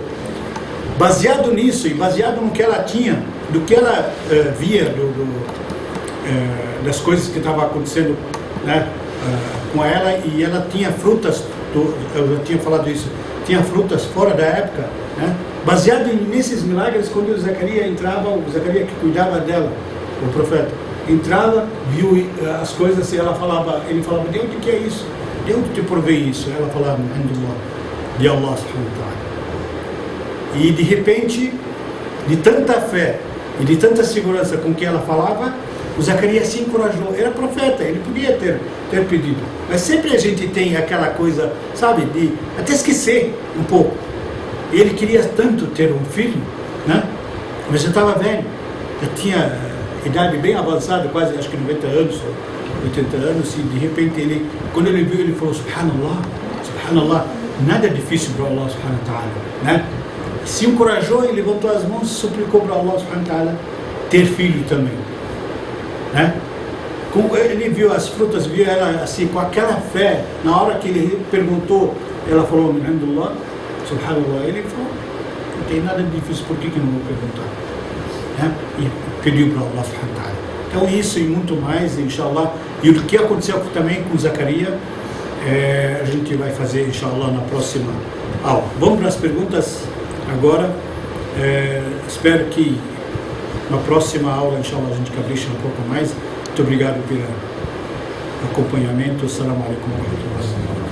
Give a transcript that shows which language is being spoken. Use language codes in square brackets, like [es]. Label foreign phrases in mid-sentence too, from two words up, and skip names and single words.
[pt] Baseado nisso e baseado no que ela tinha, do que ela via das coisas que estavam acontecendo, né, com ela, e ela tinha frutas, eu já tinha falado isso, tinha frutas fora da época, né? Baseado nesses milagres, quando o Zacarias entrava, o Zacarias que cuidava dela, o profeta, entrava, viu as coisas e ele falava, de onde que é isso? De onde te provém isso? Ela falava, de [ar] الله سبحانه وتعالى. [pt] E de repente, de tanta fé e de tanta segurança com que ela falava, o Zacarias se encorajou. Era profeta, ele podia ter pedido. Mas sempre a gente tem aquela coisa, sabe, de até esquecer um pouco. Ele queria tanto ter um filho, né? Mas já estava velho, já tinha idade bem avançada, quase acho que 90 anos, 80 anos, e de repente quando ele viu, ele falou, subhanallah, nada é difícil para [ar] الله سبحانه وتعالى, [pt] né? Se encorajou e levantou as mãos e suplicou para [ar] الله سبحانه وتعالى [pt] ter filho também, né? Ele viu as frutas, viu ela assim, com aquela fé, na hora que ele perguntou, ela falou, [ar] الحمد لله، سبحان الله, [pt] ele falou, não tem nada de difícil, por que não vou perguntar? Né? E pediu para [ar] الله سبحانه وتعالى. [pt] Então isso e muito mais, inshallah, e o que aconteceu também com Zacarias, a gente vai fazer, inshallah, na próxima aula. Vamos para as perguntas agora. Espero que na próxima aula, inshallah, a gente capricha um pouco mais. Muito obrigado pelo acompanhamento. [ar] السلام عليكم ورحمة الله.